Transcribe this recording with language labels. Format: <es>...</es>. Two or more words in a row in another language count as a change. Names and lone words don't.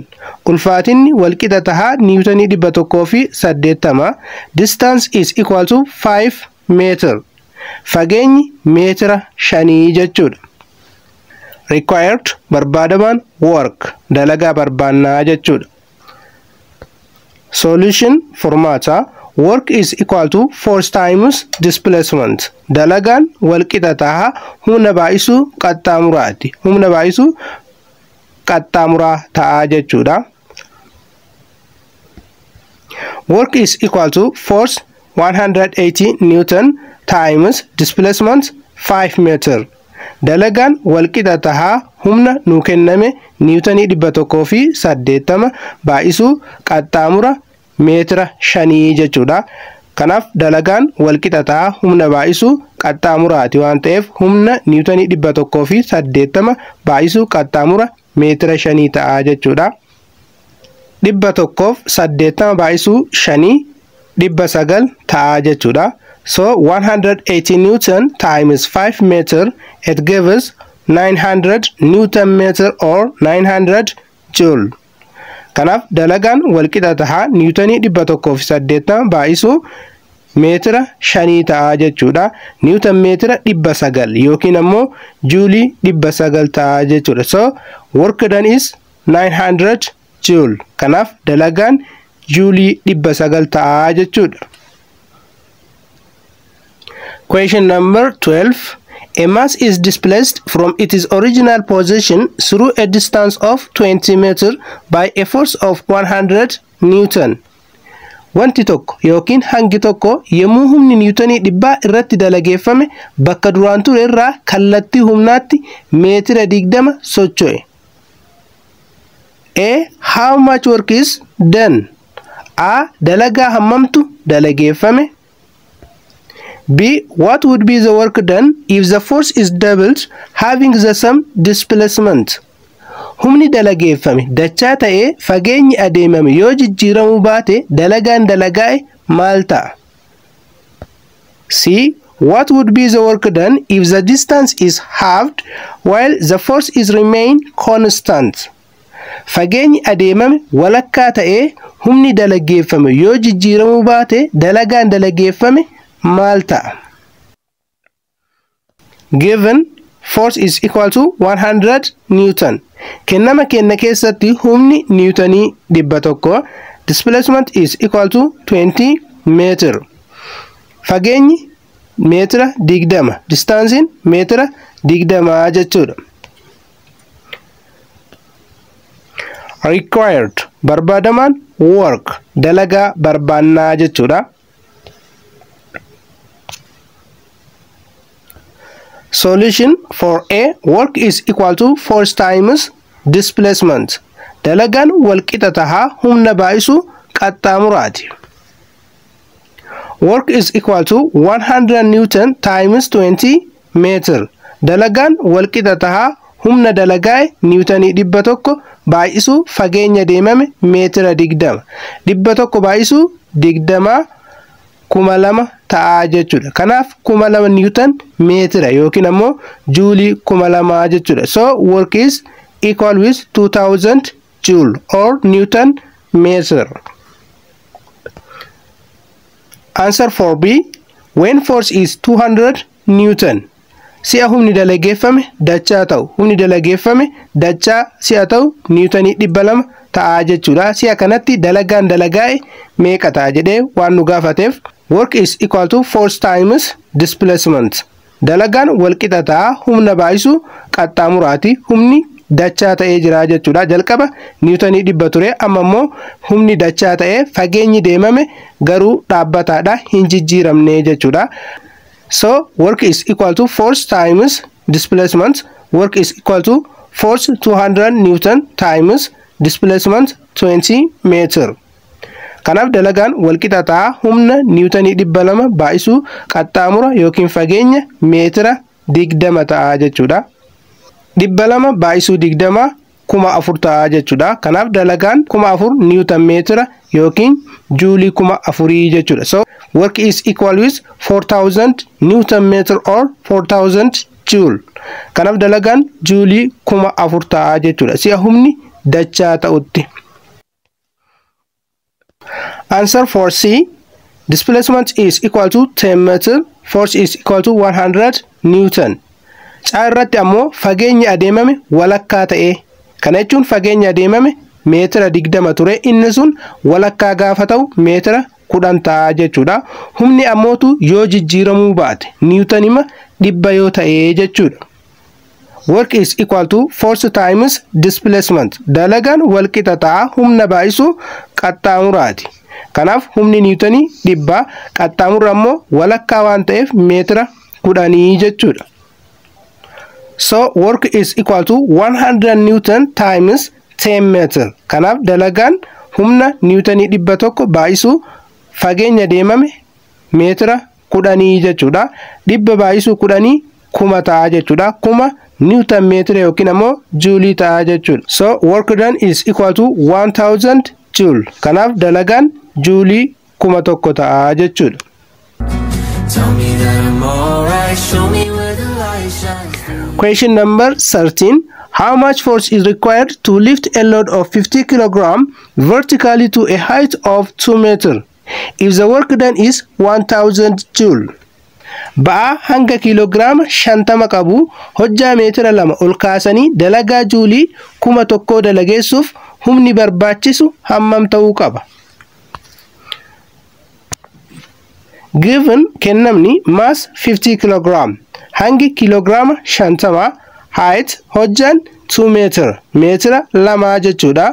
<om>Ulfaatinni walqixa tahaa niwutanii 180.</om> <en>Distance is equal to 5 meter.</en> <om>Fageenyi meetira 5 jechuudha. Required barbaadaman work dalagaa barbaannaa jechuudha.</om> <en>Solution furmaata work is equal to force times displacement.</en> <om>Dalagaan walqixa tahaa humna baay'isuu qaxxaamuraati. Humna baay'isuu qaxxaamuraa ta'aa jechuudha.</om> <en>Work is equal to force 180 Newton times displacement 5 meter.</en> <om>Dalagaan walqixa tahaa humna nuu kenname niwutanii 180 baay'isuu qaxxaamura meetira 5 jechuudha. Kanaaf dalagaan walqixa tahaa humna baay'isuu qaxxaamuraati waan ta'eef humna niwutanii 180 baay'isuu qaxxaamura meetira 5 ta'a jechuudha. 180 baay'isuu 5 900 ta'a jechuudha.</om> <en>So 180 Newton times 5 meter, it gives 900 Newton meter or 900 joule.</en> <om>Kanaaf dalagaan walqixa tahaa niwutanii 180 baay'isuu meetira 5 ta'a jechuudha. Newton meetira 900 yookiin ammoo juulii 900 ta'a jechuudha.</om> <en>So work done is 900 joule.</en> <om>Kanaaf dalagaan juulii 900 ta'a jechuudha.</om> <en>Question number 12. A mass is displaced from its original position through a distance of 20 meters by a force of 100 Newton.</en> <om>Wanti tokko yookiin hangi tokko yemmuu humni niwutanii 100 irratti dalageeffame bakka duraan ture irraa kallattii humnaatti meetira 20 socho'e.</om> <en>A. How much work is done? A.</en> <om>Dalagaa hammamtu dalageeffame.</om> <en>B. What would be the work done if the force is doubled having the same displacement?</en> <om>humni dalageeffame dachaa ta'ee fageenyi adeemame yoo jijjiiramuu baate dalagaan dalagaa'e maal ta'a?</om> <en>C. What would be the work done if the distance is halved while the force is remain constant?</en> <om>Fageenyi adeemame walakkaa ta'ee humni dalageeffame yoo jijjiiramuu baate dalagaan dalageeffame maal ta'a?</om> <en>Given force is equal to 100 Newton.</en> <om>Kennama kenna keessatti humni Newtonii 100,</om> <en>displacement is equal to 20 meter.</en> <om>Fageenyi meetira 20, distaansiin meetira 20 jechuudha. Required barbaadamaan work dalagaa barbaannaa jechuudha.</om> <en>Solution for A. Work is equal to force times displacement.</en> <om>Dalagaan walqixa tahaa humna baa'isu qaxxaamuraati.</om> <en>Work is equal to 100 Newton times 20 meter.</en> <om>Dalagaan walqixa tahaa humna dalagaa'e Newtonii 100 baa'isu fageenya deemame meetira 20. 100 baa'isu 20 2,000 ta'aa jechuudha. Kanaaf 2,000 Newton meetira yookiin ammoo juulii 2,000 jechuudha.</om> <en>So work is equal with 2,000 joule or Newton meter. Answer for B. When force is 200 Newton.</en> <om>Si'a humni dalageeffame dachaa ta'u. Humni dalageeffame dachaa si'a ta'u Newtonii 200 ta'aa jechuudha. Si'a kanatti dalagaan dalagaa'e meeqa ta'a jedhee waan nu gaafateef</om> <en>work is equal to force times displacement.</en> <om>Dalagaan walqixa ta'a humna baa'isu qaxxaamuraati. Humni dachaa ta'ee jira jechuudha. Jalqaba Newtonii 100 ture, amma immoo humni dachaa ta'ee fageenyi deemame garuu dhaabbataadha, hin jijjiiramne jechuudha.</om> <en>So work is equal to force times displacement. Work is equal to force 200 Newton times displacement 20 meter.</en> <om>Kanaaf dalagaan walqixa ta'a humna Newtonii 200 baa'isu qaxxaamura yookiin fageenya meetira 20 ta'a jechuudha. 200 baa'isu 20 4,000 ta'a jechuudha. Kanaaf dalagaan 4,000 Newton meetira yookiin juulii 4,000 jechuudha.</om> <en>So work is equal with 4,000 Newton meter or 4,000 joule.</en> <om>Kanaaf dalagaan juulii 4,000 ta'a jechuudha. Si'a humni dachaa ta'utti.</om> <en>Answer for C. Displacement is equal to 10 meter. Force is equal to 100 Newton.</en> <om>Caarratti ammoo fageenyi adeemame walakkaa ta'e. Kana jechuun fageenyi adeemame meetira 20 ture, inni sun walakkaa gaafa ta'u meetira 10 ta'a jechuudha. Humni ammootu yoo jijjiiramuu baate Newtonima 100 yoo ta'e jechuudha.</om> <en>Work is equal to force times displacement.</en> <om>Dalagaan walqixa ta'a humna baa'isu qaxxaamuraati. Kanaaf humni Newtonii 100, qaxxaamurri ammoo walakkaa waan ta'eef meetira 10 jechuudha.</om> <en>So work is equal to 100 Newton times 10 meter.</en> <om>Kanaaf dalagaan humna Newtonii 100 baa'isu fageenya deemame meetira 10 jechuudha. 100 baa'isu 10 1,000 ta'a jechuudha. 1,000 Newton meetira yookiin ammoo juulii ta'a jechuudha.</om> <en>So work done is equal to 1,000 joule.</en> <om>Kanaaf dalagaan juulii 1,000 ta'a jechuudha.</om> <en>Question number 13. How much force is required to lift a load of 50 kg vertically to a height of 2 meters if the work done is 1,000 joule?</en> <om>Ba'aa hanga kiloogiraama 50 qabu hojjaa meetira 2 ol kaasanii dalagaa juulii 1,000 dalageessuuf humni barbaachisu hammam ta'uu qaba? Given kennamni mass 50 kg, hangi kiloogiraama 50, height hojjaan 2 meter, meetira 2 jechuudha.</om>